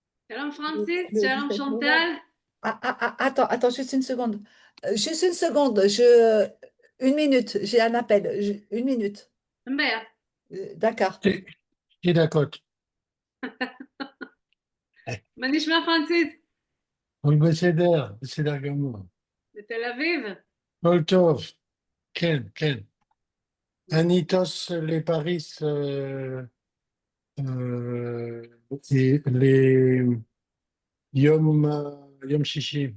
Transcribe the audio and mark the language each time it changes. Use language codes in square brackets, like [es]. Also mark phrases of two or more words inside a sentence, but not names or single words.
[he] Shalom Francis, [fr] Le [he] shalom [fr] 17 novembre. Chantal. Attends, juste une seconde. Juste une seconde. Une minute, j'ai un appel. Une minute. Mbaya. D'accord. [he] שתי דקות. מה נשמע פרנסיס? הכל בסדר, בסדר גמור. בתל אביב? הכל טוב. כן, כן. אני טוס לפריס ליום שישי.